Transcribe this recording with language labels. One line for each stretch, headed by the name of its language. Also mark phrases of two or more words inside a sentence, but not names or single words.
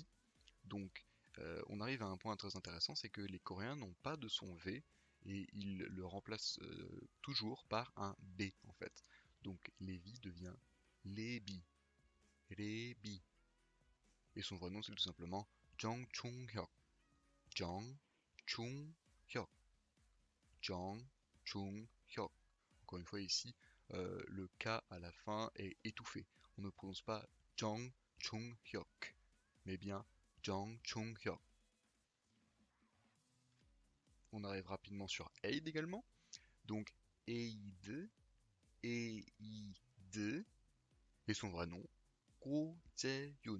French: Donc, on arrive à un point très intéressant, c'est que les Coréens n'ont pas de son V et ils le remplacent toujours par un B en fait. Donc Levi devient Lebi. Lebi. Et son vrai nom c'est tout simplement Jang Chung-hyuk. Jang Chung-hyuk. Jang Chung-hyuk. Encore une fois ici, le K à la fin est étouffé. On ne prononce pas Jang Chung-hyuk, mais bien Jang Chung-hyuk. On arrive rapidement sur Aid également. Donc Aid, Aid, et son vrai nom, Go Jae-yoon.